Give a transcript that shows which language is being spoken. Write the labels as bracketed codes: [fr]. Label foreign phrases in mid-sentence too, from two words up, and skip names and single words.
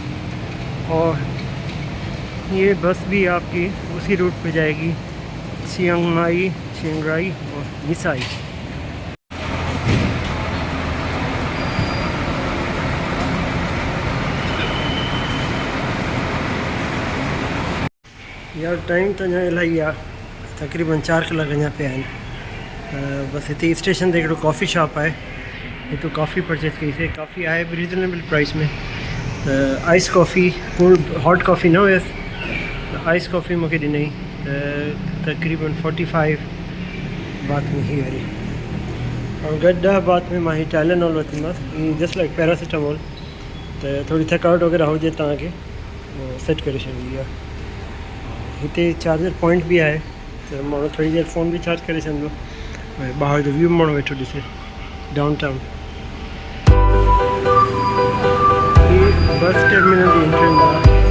[ur] اور یہ بس بھی آپ کی اسی روٹ پے جائے گی، چیانگ رائی اور مسائی. [sd] यार टाइम तो यहाँ इलाही आहे, तकरीबन 4 कलाक अञा पिया आहिनि। बस हिते स्टेशन ते हिकिड़ो [en] coffee shop [sd] आहे, हिते कॉफ़ी परचेस कईसीं। कॉफ़ी आहे बि [en] reasonable price [sd] में। त [en] ice coffee, cold hot coffee [sd] न हुयसि, त [en] ice coffee [sd] मूंखे ॾिनई, त तकरीबन 45 बात में ही वारी। और गॾु 10 बात में मां ही टाइलेनॉल वरितीमांसि, [en] just like paracetamol. [sd] त थोड़ी थकावट वग़ैरह हुजे तव्हांखे उहो सेट करे छॾींदी आहे। हिते [en] charger point [sd] भी आहे, त माण्हू थोड़ी देर फ़ोन भी चार्ज करे सघंदो। ॿाहिरि जो व्यू माण्हू वेठो ॾिसे [en] down town. bus terminal [sd] की एंट्रेंस आहे।